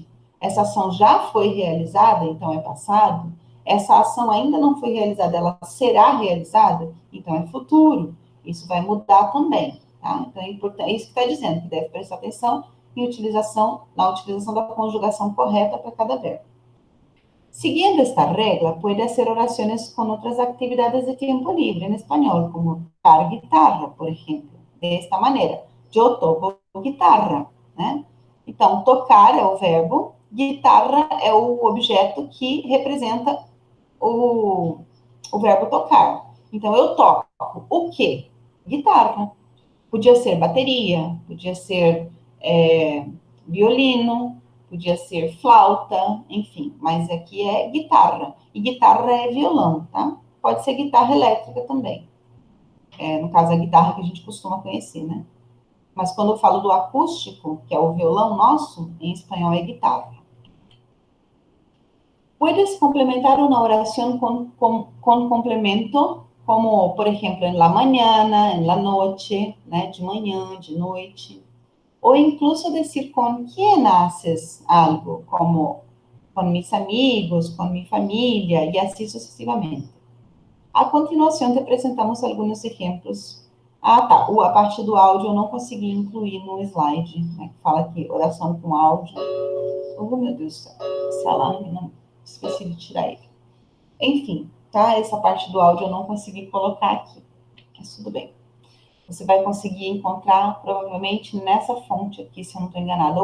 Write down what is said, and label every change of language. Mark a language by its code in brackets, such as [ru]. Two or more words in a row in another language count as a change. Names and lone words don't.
[pt] Essa ação já foi realizada, então é passado? Essa ação ainda não foi realizada, ela será realizada? Então é futuro. Isso vai mudar também, tá? Então é importante, é isso que está dizendo, que deve prestar atenção na utilização da conjugação correta para cada verbo. [es] Siguiendo esta regla, puede hacer oraciones con otras actividades de tiempo libre en español, como tocar guitarra, por ejemplo. De esta [pt] maneira, eu toco guitarra, né? Então, tocar é o verbo, guitarra é o objeto que representa o verbo tocar. Então, eu toco o quê? Guitarra. Podia ser bateria, podia ser violino, podia ser flauta, enfim, mas aqui é guitarra. E guitarra é violão, tá? Pode ser guitarra elétrica também. No caso, a guitarra que a gente costuma conhecer, né? Mas quando eu falo do acústico, que é o violão nosso, em espanhol é guitarra. [es] Puedes complementar una oración con complemento, como, por ejemplo, en la mañana, en la noche, [pt] né? De manhã, de noite. [es] Ou incluso decir con quién haces algo, como con mis amigos, con mi familia, y así sucesivamente. A continuación te presentamos algunos ejemplos [pt] Ah, tá. A parte do áudio eu não consegui incluir no slide, né? Que fala aqui, oração com áudio. Oh, meu Deus do céu. Esse alarme, não. Esqueci de tirar ele. Enfim, tá? Essa parte do áudio eu não consegui colocar aqui. Mas tudo bem. Você vai conseguir encontrar, provavelmente, nessa fonte aqui, se eu não estou enganada.